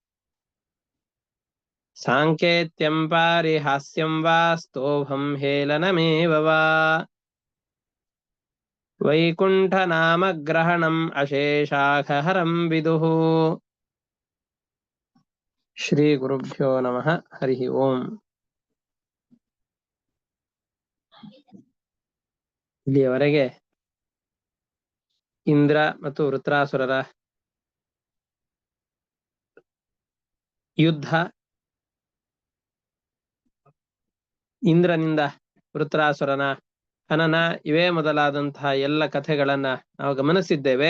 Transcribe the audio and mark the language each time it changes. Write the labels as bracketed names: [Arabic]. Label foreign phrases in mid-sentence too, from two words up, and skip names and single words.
[Sanskrit] साङ्केत्यं पारिहास्यं वा स्तोभं हेलनमेव वा वैकुण्ठनामग्रहणम् अशेषाखहरं विदुः ಶ್ರೀಗುರುಭ್ಯೋ ನಮಃ ಹರಿ ಓಂ. [Kannada] ಇಲ್ಲಿಯವರೆಗೆ ಇಂದ್ರ ಮತ್ತು ವೃತ್ರಾಸುರರ ಯುದ್ಧ, ಇಂದ್ರನಿಂದ ವೃತ್ರಾಸುರನ ಹನನ, ಇವೇ ಮೊದಲಾದಂತಹ ಎಲ್ಲ ಕಥೆಗಳನ್ನ ನಾವು ಗಮನಿಸಿದ್ದೇವೆ.